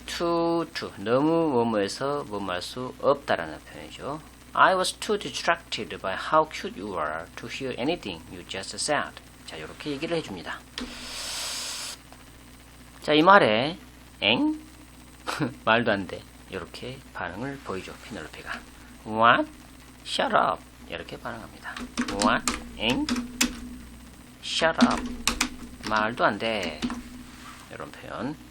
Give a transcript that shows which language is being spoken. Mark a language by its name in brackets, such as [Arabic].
[Korean] to 너무 뭐뭐해서 뭐뭐할 수 없다라는 표현이죠. [English] I was too distracted by how cute you are to hear anything you just said. [Korean] 자, 이렇게 얘기를 해줍니다. 자, 이 말에 엥? 말도 안 돼. 이렇게 반응을 보이죠. 피넬로페가. [English] What? Shut up. [Korean] 이렇게 반응합니다. [English] What? [Korean] 엥? [English] Shut up. [Korean] 말도 안 돼. 이런 표현.